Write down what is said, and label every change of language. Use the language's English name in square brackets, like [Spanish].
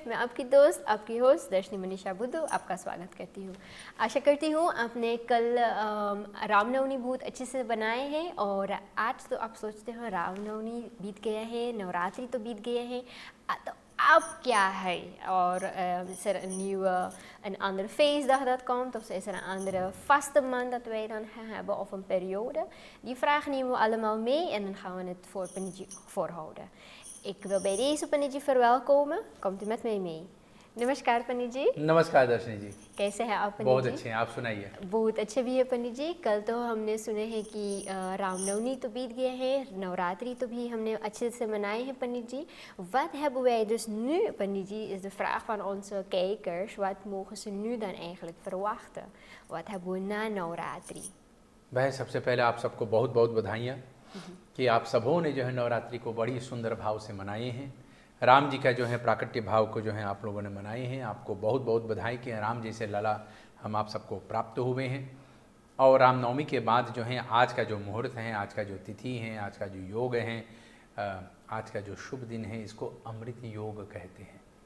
[Hindi] मैं आपकी दोस्त, आपकी होस्ट दर्शनी मनीषा बुद्धू आपका स्वागत करती हूँ। आशा करती हूँ आपने कल रामनवमी बहुत अच्छे से बनाए हैं और आज तो आप सोचते हो रामनवमी बीत गया है, नवरात्रि तो बीत गया है, तो अब क्या है? और [Dutch] is er een andere feestdag dat komt, of is er een andere vaste maand dat wij dan gaan hebben, of een periode? Die vragen nemen we allemaal mee en dan gaan we het voor Paniji voorhouden. Ik wil bij deze Paniji verwelkomen. Komt u met mij mee? [Hindi] नमस्कार पंडित जी। नमस्कार दर्शनी जी, कैसे हैं आप पंडित बहुत जी? अच्छे हैं, आप सुनाइए। बहुत अच्छे भी है पंडित जी। कल तो हमने सुने हैं कि रामनवमी तो बीत गया है, नवरात्रि तो भी हमने अच्छे से मनाए हैं पंडित जी। [Dutch] Wat hebben wij dus nu, पंडित जी, is de vraag van onze kijkers. Wat mogen ze nu dan eigenlijk verwachten? Wat hebben we na नवरात्रि? [Hindi] भाई सबसे पहले आप सबको बहुत बहुत बधाइयाँ कि आप सबों ने जो है नवरात्रि को बड़ी सुंदर भाव से मनाए हैं। राम जी का जो है प्राकट्य भाव को जो है आप लोगों ने मनाए हैं। आपको बहुत बहुत बधाई कि राम जैसे लला हम आप सबको प्राप्त हुए हैं। और रामनवमी के बाद जो है आज का जो मुहूर्त है, आज का जो तिथि है, आज का जो योग है, आज का जो शुभ दिन है, इसको अमृत योग कहते हैं।